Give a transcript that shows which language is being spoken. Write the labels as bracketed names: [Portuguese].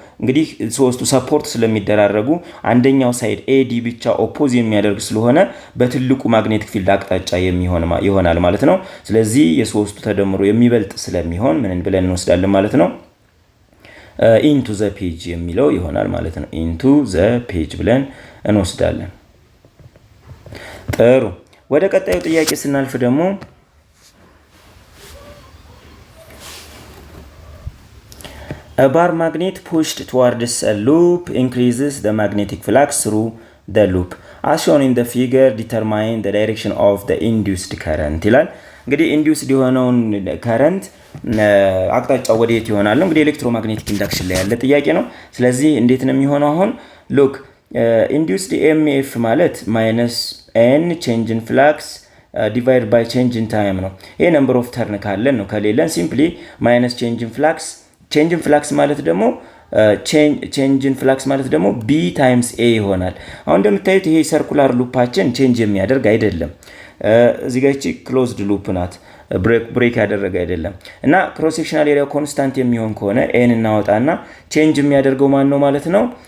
[Amharic] እንግዲህ ሶስቱ ሰፖርት ስለሚደራረጉ አንደኛው ሳይድ ኤዲ ብቻ ኦፖዝ የሚያደርግ ስለሆነ በትልቁ ማግኔቲክ ፊልድ አቅጣጫ ይሆናል ማለት ነው። ስለዚህ የሶስቱ ተደምሮ የሚበልጥ ስለሚሆን ምን ብለን እንወስዳለን ማለት ነው? ኢንቱ ዘ ፔጅ የሚለው ይሆናል ማለት ነው። ኢንቱ ዘ ፔጅ ብለን እንወስዳለን። ጥሩ። ወደ ቀጣዩ ጥያቄ ስናልፍ ደግሞ [English] a bar magnet pushed towards a loop increases the magnetic flux through the loop as shown in the figure determine the direction of the induced current [Amharic] ይላል። እንግዲህ ኢንዲዩስድ የሆነውን ከረንት አቅጣጫው ወዴት ይሆናል ነው እንግዲህ ኤሌክትሮማግኔቲክ ኢንዳክሽን ላይ ያለ ጥያቄ ነው። ስለዚህ እንዴት ነው የሚሆነው? አሁን ሉክ ኢንዲዩስድ ኤምኤፍ ማለት ማይነስ ኤን ቼንጅ ኢን ፍላክስ ዲቫይድ ባይ ቼንጅ ኢን ታይም ነው። ይሄ ነምበር ኦፍ ተርን ካለን ነው። ከሌለን ሲምፕሊ ማይነስ ቼንጅ ኢን ፍላክስ ቼንጅ ኢን ፍላክስ ማለት ደግሞ ቼንጅ ኢን ፍላክስ ማለት ደግሞ ቢ ታይምስ ኤ ይሆናል። አሁን እንደምታዩት ይሄ ሰርኩላር ሉፓችን ቼንጅ የሚያደርግ አይደለም። እዚህ ጋር እቺ ክሎዝድ ሉፕ ናት፣ ብሬክ ያደረገ አይደለም። እና ክሮስ ሴክሽናል ኤሪያ ኮንስታንት የሚሆን ከሆነ ኤን እናወጣና ቼንጅ የሚያደርገው ማን ነው ማለት ነው?